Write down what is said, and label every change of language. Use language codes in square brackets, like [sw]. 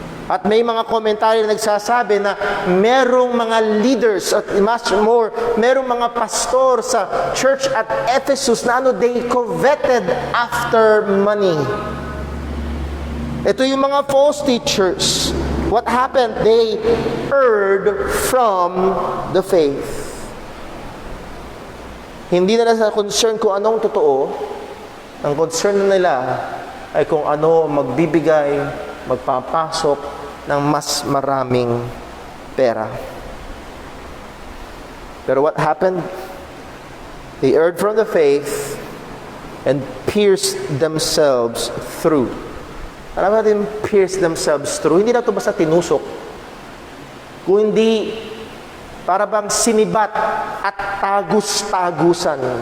[tl] At may mga komentaryo na nagsasabi na merong mga leaders at much more, merong mga pastor sa church at Ephesus na [en] they coveted after money. [tl] Ito yung mga false teachers. [en] What happened? They erred from the faith. [tl] Hindi na sa concern kung anong totoo. Ang concern nila ay kung ano magbibigay, magpapasok ng mas maraming pera. [en] Pero what happened? They erred from the faith and pierced themselves through. [tl] Alam natin, [en] pierce themselves through. [tl] Hindi na ito basta tinusok. Kung hindi, para bang sinibat at tagus-tagusan.